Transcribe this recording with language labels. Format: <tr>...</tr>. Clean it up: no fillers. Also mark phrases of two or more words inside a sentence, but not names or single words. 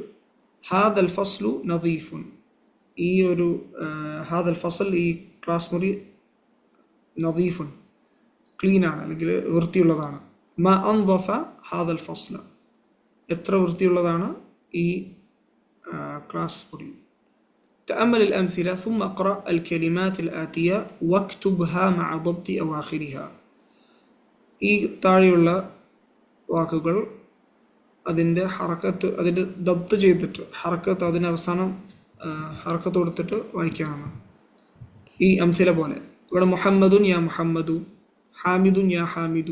<ar>هذا الفصل نظيف,</ar> <ml>ഈ ഒരു</ml> <ar>هذا الفصل,</ar> <ml>ഈ ക്ലാസ് മുറി നദീഫുൻ, ക്ലീനാണ് അല്ലെങ്കിൽ വൃത്തിയുള്ളതാണ്.</ml> <ar>ما أنظف هذا الفصل,</ar> <ml>എത്ര വൃത്തിയുള്ളതാണ് ഈ ക്ലാസ് മുറി.</ml> <ar>تأمل الأمثلة ثم اقرأ الكلمات الآتية واكتبها مع ضبط أواخرها.</ar> <ml>ഈ താഴെയുള്ള വാക്കുകൾ അതിൻ്റെ ഹറക്കത്ത്, അതിൻ്റെ ദബ്ത് ചെയ്തിട്ട് ഹറക്കത്ത് അതിന് അവസാനം ഹർക്കത്ത് കൊടുത്തിട്ട് വായിക്കാനാണ്. ഈ അംസില പോലെ ഇവിടെ</ml> <ar>محمد يا محمد، حامد يا حامد.</ar>